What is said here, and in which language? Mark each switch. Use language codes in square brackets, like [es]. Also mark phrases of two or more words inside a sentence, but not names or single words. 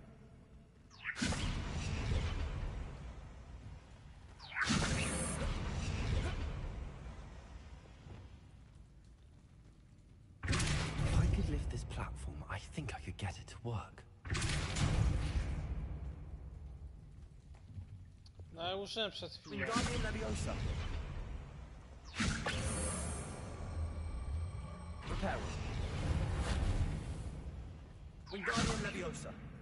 [en] If I could lift this platform, I think I could get it to work. [pl] No, ja użyłem przed chwilą. Wingardium Leviosa. Reparo. Wingardium Leviosa.